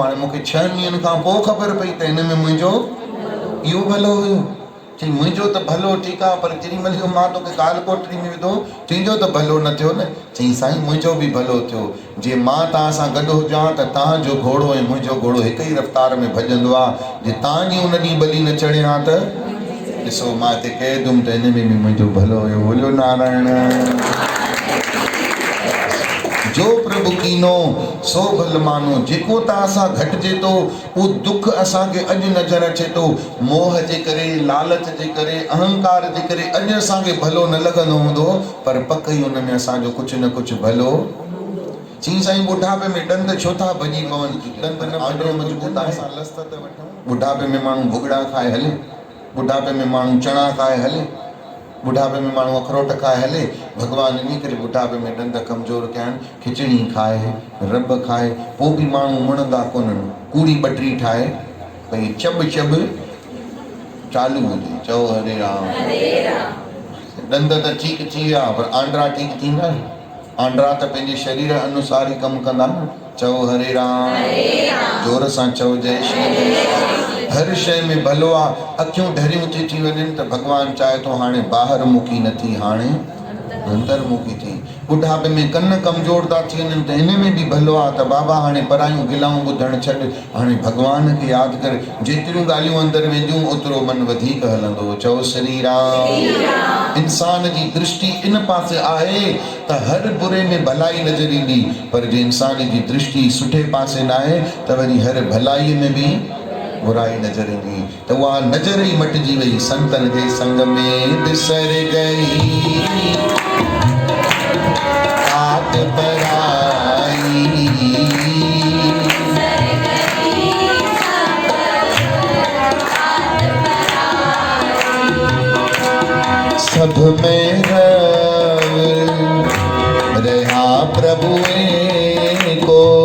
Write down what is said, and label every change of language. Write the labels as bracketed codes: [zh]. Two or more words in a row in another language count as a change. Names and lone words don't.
[sd] हाणे मूंखे 6 ॾींहंनि खां पोइ ख़बर पई त हिन में मुंहिंजो इहो भलो हुयो चई मुंहिंजो त भलो ठीकु आहे पर जेॾीमहिल मां तोखे काल कोठरी में विधो तुंहिंजो त भलो न थियो न चई साईं मुंहिंजो बि भलो थियो जे मां तव्हां सां गॾु हुजां त तव्हांजो घोड़ो ऐं मुंहिंजो घोड़ो हिक ई रफ़्तार में भॼंदो आहे जे तव्हांजी उन ॾींहुं बली न चढ़े हा त ॾिसो मां हिते कहिदुमि त हिन में बि मुंहिंजो भलो हुयो [hi] बोलो नारायण [pa] ਜੋ ਪ੍ਰਭੁ ਕੀਨੋ ਸੋ ਭਲ ਮਾਨੋ [sd] जेको तव्हां सां घटिजे थो उहो दुख असांखे अॼु नज़र अचे थो मोह जे करे लालच जे करे अहंकार जे करे अॼु असांखे भलो न लॻंदो हूंदो पर पक ई हुन में असांजो कुझु न कुझु भलो चई साईं बुढ़ापे में ॾंद छो था भॼी पवनि ॾंद न आडो मजबूत आहे असां लस्त त वठूं बुढ़ापे में माण्हू भुॻड़ा खाए हले बुढ़ापे में माण्हू चणा खाए हले बुढ़ापे में माण्हू अखरोट खाए हले भॻवान इन करे बुढ़ापे में ॾंद कमज़ोर कया आहिनि खिचड़ी खाए रब खाए पोइ बि माण्हू मुणंदा कोन्हनि कूड़ी ॿटरी ठाहे भई चब चालू हुजे चओ हरे राम ॾंद त ठीकु थी विया पर आंड्रा ठीकु थींदा आंड्रा त पंहिंजे शरीर अनुसार ई कमु कंदा न चओ हरे राम जोर सां चओ जय श्री हर शइ में भलो आहे अखियूं ढरियूं थी वञनि त भॻवानु चाहे थो हाणे ॿाहिरि मुखी न थी हाणे अंतर्मुखी थी बुढ़ापे में कन कमज़ोर था थी वञनि त हिन में बि भलो आहे त बाबा हाणे परायूं गिलाऊं ॿुधणु छॾ हाणे भॻवान खे यादि कर जेतिरियूं ॻाल्हियूं अंदरि वेंदियूं ओतिरो मन वधीक हलंदो चओ श्री राम इंसान जी दृष्टि इन पासे आहे त हर बुरे में भलाई नज़र ईंदी पर जे इंसान जी दृष्टि सुठे पासे न आहे त वरी हर भलाईअ में बि बुराई नजर ईंदी त उहा नज़र ई मटिजी वई संतन जे संग में [pa] ਬਿਸਰ ਗਈ ਆਤ ਪਰਾਈ ਸਬ ਮੇਂ ਰਹਾ ਪ੍ਰਭੁ ਕੋ